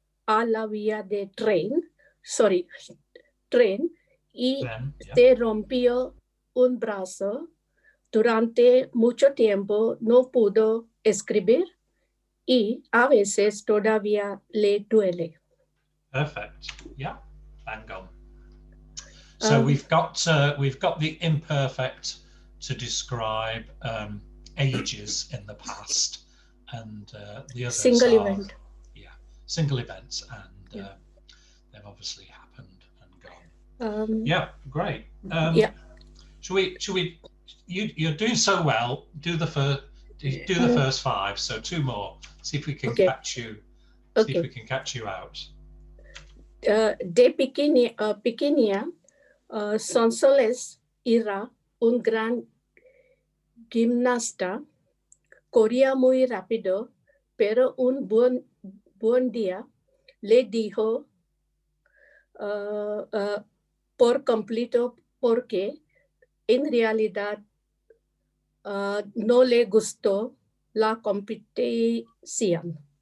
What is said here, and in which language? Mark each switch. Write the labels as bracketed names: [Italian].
[Spanish] a la vía de tren, y [English] Then, yeah. [Spanish] se rompió un brazo. Durante mucho tiempo no pudo escribir y a veces todavía le duele. [English] Perfect. Yeah, bang on. So we've got the imperfect to describe ages in the past, and the others single are event. single events, and they've obviously happened and gone. Yeah, great. Yeah. Should we? You're doing so well. Do the first five. So two more. See if we can catch you. See if we can catch you out. [Spanish] De pequeña, Sonsoles era un gran gimnasta, corría muy rápido, pero un buen día le dijo por completo porque en realidad no le gustó la competición.